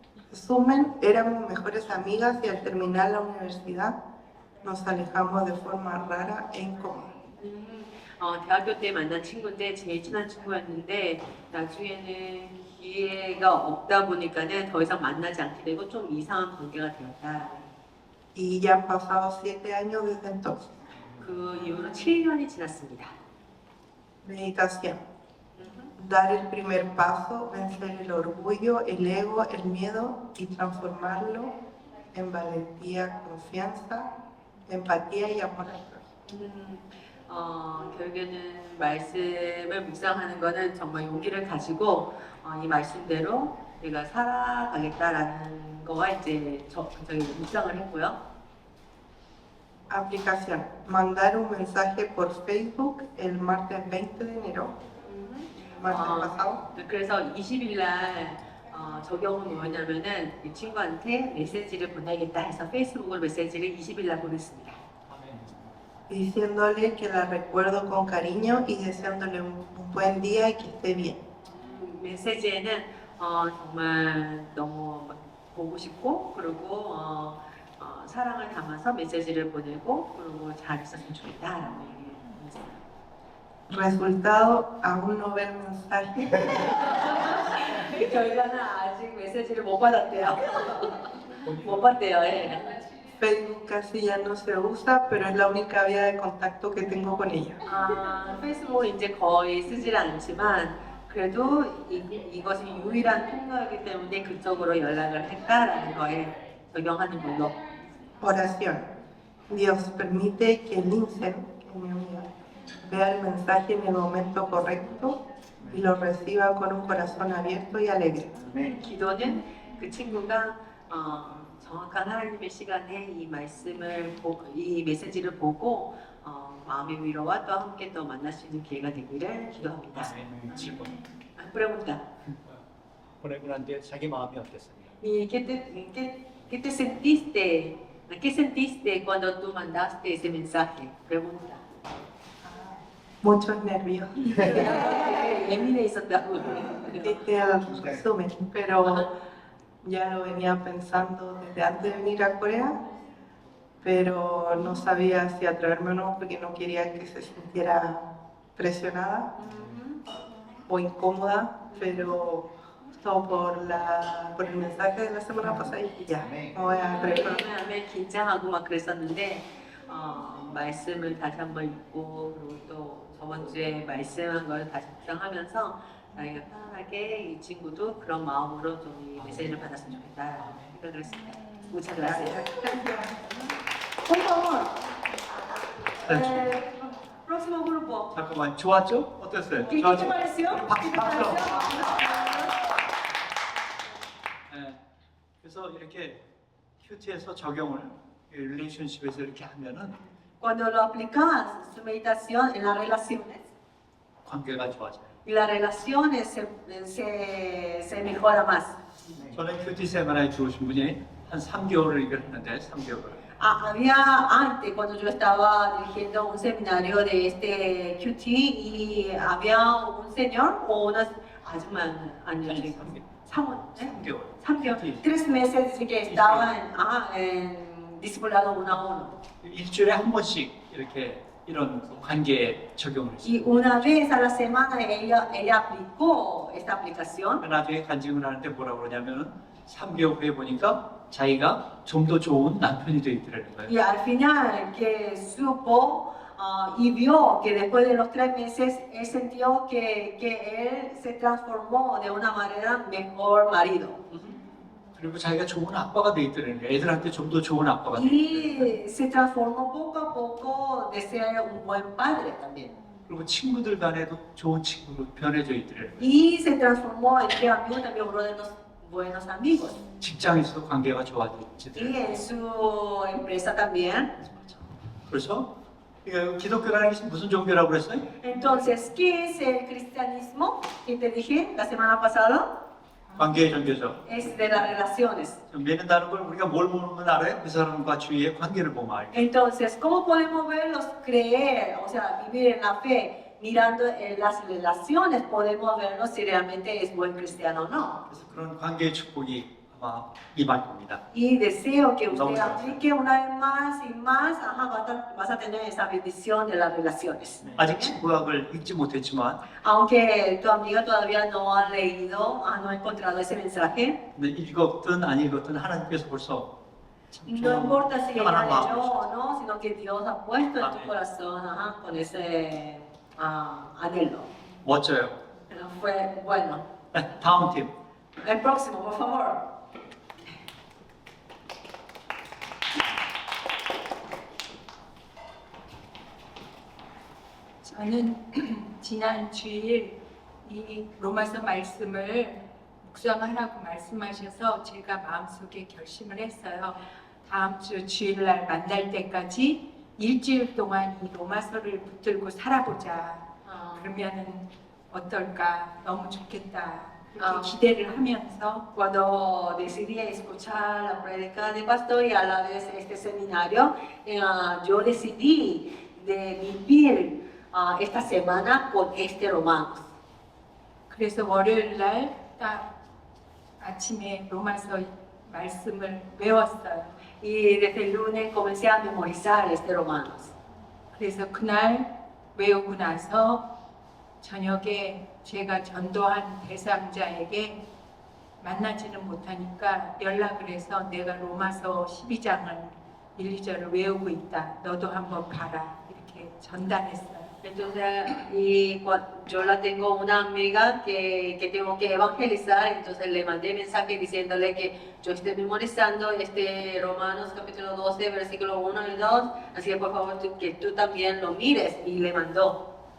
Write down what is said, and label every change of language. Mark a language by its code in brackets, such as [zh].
[es] Resumen, éramos mejores amigas y al terminar la universidad nos alejamos de forma rara e incómoda. [ko] 대학교 때 만난 친구인데 제일 친한 친구였는데 나중에는 기회가 없다 보니까는 더 이상 만나지 않게 되고 좀 이상한 관계가 되었다. [es] Y ya han pasado 7 años desde entonces. [ko] 그 이후로 7년이 지났습니다. [es] Meditación. Dar el primer paso, vencer el orgullo, el ego, el miedo y transformarlo en valentía, confianza, empatía y amor al prójimo. [ko] 결국에는 말씀을 묵상하는 거는 정말 용기를 가지고 이 말씀대로 내가 살아가겠다라는 거가 이제 저기 묵상을 했고요. [es] Aplicación. Mandar un mensaje por Facebook el martes 20 de enero, martes pasado. [ko] 그래서 20일 날 적용은 뭐였냐면은 이 친구한테 메시지를 보내겠다 해서 페이스북으로 메시지를 20일 날 보냈습니다. [es] Diciéndole que la recuerdo con cariño y deseándole un buen día y que esté bien. [ko] 메시지에는 정말 너무 보고 싶고 그리고 사랑을 담아서 메시지를 보내고 그리고 잘 있었으면 좋겠다라고 얘기했어요. [es] Resultado, aún no ver mensaje. [ko] 결과는 아직 메시지를 못 받았대요. 못 받대요. 예. [es] Facebook casi ya no se usa, pero es la única vía de contacto que tengo con ella. [ko] 페이스북을 이제 거의 쓰질 않지만 그래도 이것이 유일한 통로이기 때문에 그쪽으로 연락을 했다라는 거에 적용하는 걸로. [es] Oración. Dios permite que Linsen, que es mi amiga, vea el mensaje en el momento correcto y lo reciba con un corazón abierto y alegre. [ko] 기도는 그 친구가 정확한 하나님의 시간에 이 말씀을 이 메시지를 보고 마음의 위로와 또 함께 또 만날 수 있는 기회가 되기를 기도합니다. 질문. [es] Pregunta. [ko] 보내고 난 뒤에 자기 마음이 어땠습니까? [es] ¿Y qué te sentiste? ¿Qué sentiste cuando tú mandaste ese mensaje? Pregunta. Muchos nervios. [ko] 예민해 있었다고. [es] Este es el resumen, pero ya lo venía pensando desde antes de venir a Corea, pero no sabía si atreverme o no porque no quería que se sintiera presionada o incómoda, pero todo por el mensaje de la semana pasada y ya, me voy a atrever. [ko] 왜냐하면 긴장하고 막 그랬었는데 말씀을 다시 한번 읽고 그리고 또 저번 주에 말씀한 걸 다시 묵상하면서 자기가 편안하게 이 친구도 그런 마음으로 좀 이 메시지를 받았으면 좋겠다 생각을 했습니다. [es] Muchas gracias. Por favor. Próximo grupo. [ko] 잠깐만, 좋았죠? 어땠어요? [es] ¿Qué te pareció? ¿Qué te [ko] 박수. [es] pareció? [ko] 네. 그래서 이렇게 큐티에서 적용을 릴레이션십에서 이렇게 하면은 [es] Cuando lo aplicas, su meditación en las relaciones, [ko] 관계가 좋아져요. [es] y las relaciones se mejora más. [ko] 저는 큐티 세미나에 들어오신 분이 한 3개월을 이걸 했는데 3개월을. [es] Había antes, cuando yo estaba dirigiendo un seminario de este QT, y había un señor o unas años, [ko] 3개월. 3개월, [es] 3 meses que estaban en discipulado uno a uno. [ko] 일주일에 한 번씩 이렇게 이런 관계에 적용을 했어요. [es] Y una vez a la semana ella aplicó esta aplicación. [ko] 나중에 간증을 하는데 뭐라고 그러냐면은 3개월 후에 보니까 자기가 좀 더 좋은 남편이 돼 있더라는 거예요. [es] Y al final que supo y vio que después de los 3 meses él sintió que él se transformó de una manera mejor marido. [ko] 그리고 자기가 좋은 아빠가 돼 있더라는 거예요. 애들한테 좀 더 좋은 아빠가 돼 있더라는 [es] Y se transformó poco a poco de ser un buen padre también. [ko] 그리고 친구들 간에도 좋은 친구로 변해져 있더라는 거예요. [es] Y se transformó entre amigos también uno de los buenos amigos. [ko] 직장에서도 관계가 [es] Y [ko] 좋아지더라고요. [es] en su empresa también. [ko] 그래서 이거 기독교라는 게 무슨 종교라고 그랬어요? [es] Entonces, ¿qué es el cristianismo? Que te dije la semana pasada. [ko] 관계의 종교죠. [es] Es de las relaciones. [ko] 믿는다는 걸 우리가 뭘 보면 알아요? 그 사람과 주위의 관계를 보면 알아요. [es] Entonces, ¿cómo podemos verlos creer, o sea, vivir en la fe? Mirando en las relaciones podemos verlos si realmente es buen cristiano o no. [ko] 그래서 그런 관계의 축복이 아마 임할 겁니다. [es] Y deseo que usted Vamos a ver. aplique una vez más y más, vas a tener esa bendición de las relaciones. [ko] 아직 친구학을 읽지 못했지만 [es] Aunque tu amiga todavía no ha leído, no ha encontrado ese mensaje, [ko] 근데 읽었든 안 읽었든 하나님께서 벌써 참 [es] no [ko] 좋은 [es] importa si ella [ko] 편안한 [es] leyó [ko] 마음을 [es] o no, sino que Dios ha puesto en tu Amén. corazón con ese anhelo. [ko] 멋져요. [es] Fue bueno. [ko] 네, 다음 팀. [es] El próximo, por favor. [ko] 저는 지난 주일 이 로마서 말씀을 묵상하라고 말씀하셔서 제가 마음속에 결심을 했어요. 다음 주 주일날 만날 때까지 일주일 동안 이 로마서를 붙들고 살아보자. 그러면은 어떨까? 너무 좋겠다. 그렇게 기대를 하면서 [es] Cuando decidí escuchar la prédica de pastor y a la vez este seminario, yo decidí de vivir esta semana con este Romanos. [ko] 그래서 월요일날 딱 아침에 로마서 말씀을 외웠어요. [es] Y desde el lunes comencé a memorizar este Romanos. [ko] 그래서 그날 외우고 나서 저녁에 제가 전도한 대상자에게 만나지는 못하니까 연락을 해서 내가 로마서 12장을 1, 2절을 외우고 있다. 너도 한번 봐라. 이렇게 전달했어요. [es] Entonces, yo la tengo una amiga que tengo que evangelizar, entonces le mandé mensaje diciéndole que yo estoy memorizando este Romanos capítulo 12, versículo 1 y 2, así que por favor que tú también lo mires, y le mandó.